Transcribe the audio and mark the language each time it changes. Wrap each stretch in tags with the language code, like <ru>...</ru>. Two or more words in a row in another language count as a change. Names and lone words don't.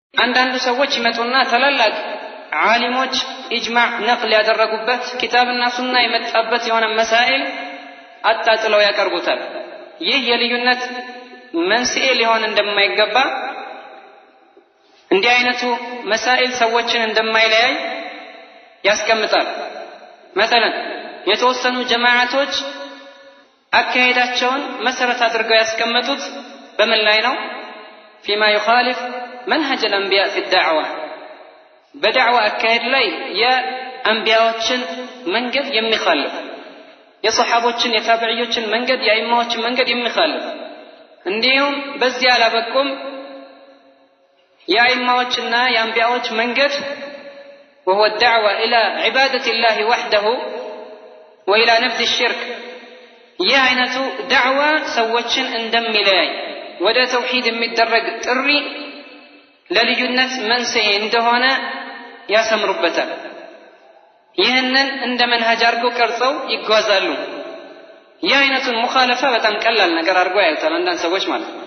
<am>አንዳንድ ሰዎች ይመጡና ተላላቅ ዓሊሞች ኢጅማዕ ነቅል ያደረጉበት ኪታብና ሱና የመጣበት የሆነ መሳኤል አጣጥለው ያቀርቡታል። ይህ የልዩነት መንስኤ ሊሆን እንደማይገባ እንዲህ አይነቱ መሳኤል ሰዎችን እንደማይለያይ ያስቀምጣል። مثلا የተወሰኑ ጀማዓቶች አካሄዳቸውን መሰረት አድርገው ያስቀመጡት በምን ላይ ነው?</am> <ar>فيما يخالف منهج الانبياء في الدعوه بدعوه</ar> <am>አካሄድ ላይ የአንቢያዎችን መንገድ የሚخالف የሷሐቦችን የታቢዒዎችን መንገድ የአይማዎችን መንገድ የሚخالف እንዲሁም በዚያ አላበቁም የአይማዎችና የአንቢያዎች መንገድ</am> <ar>وهو الدعوه الى عباده الله وحده والى نبذ الشرك</ar> <am>ይህ አይነቱ ዳዕዋ ሰዎችን እንደሚለያይ ወደ ተውሂድ የሚደረግ ጥሪ ለልዩነት መንስኤ እንደሆነ ያሰምሩበታል። ይህንን እንደ መንሃጅ አድርገው ቀርጸው ይጓዛሉ። ይህ አይነቱን ሙኻለፋ በጣም ቀላል ነገር አድርገው ያዩታል አንዳንድ ሰዎች ማለት ነው።</am>